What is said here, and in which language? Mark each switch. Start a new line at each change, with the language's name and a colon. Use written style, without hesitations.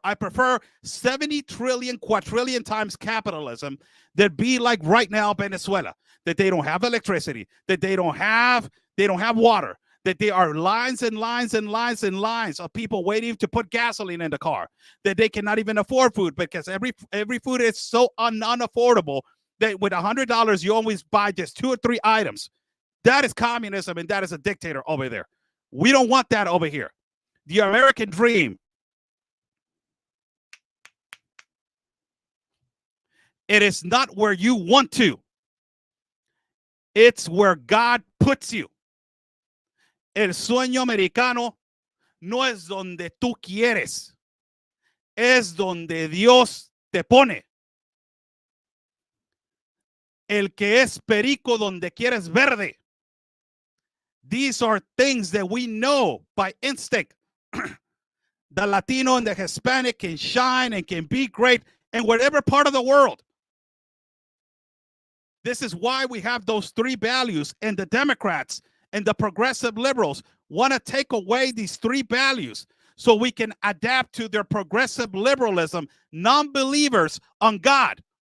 English: I prefer 70 trillion, quadrillion times capitalism that be like right now Venezuela, that they don't have electricity, that they don't have water, that there are lines and lines and lines and lines of people waiting to put gasoline in the car, that they cannot even afford food because every food is so unaffordable that with $100 you always buy just 2 or 3 items. That is communism, and that is a dictator over there. We don't want that over here. The American dream. It is not where you want to. It's where God puts you.
Spanish: El sueño americano no es donde tú quieres. Es donde Dios te pone. El que es perico donde quieres verde.
English: These are things that we know by instinct. The Latino and the Hispanic can shine and can be great in whatever part of the world. This is why we have those 3 values, and the Democrats and the progressive liberals want to take away these 3 values so we can adapt to their progressive liberalism, non-believers on God.